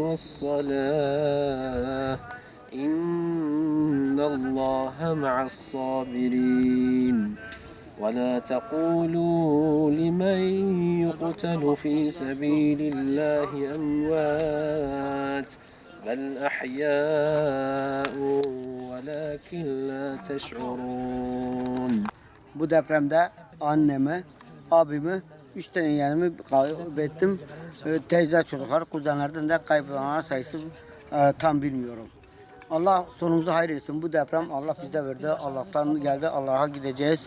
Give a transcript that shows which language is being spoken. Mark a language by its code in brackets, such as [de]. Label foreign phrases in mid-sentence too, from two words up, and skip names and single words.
[ar] والصلاة إن الله مع الصابرين ولا تقولوا لمن يقتل في سبيل الله أموات بل أحياء ولكن لا تشعرون. [tr] Bu depremde annemi, abimi, 3 tane yeğenimi kaybettim. Teyze çocuklar, kuzenlerden de kaybolanlar sayısı tam bilmiyorum. Allah sonumuzu hayır etsin. Bu deprem Allah bize verdi. Allah'tan geldi. Allah'a gideceğiz.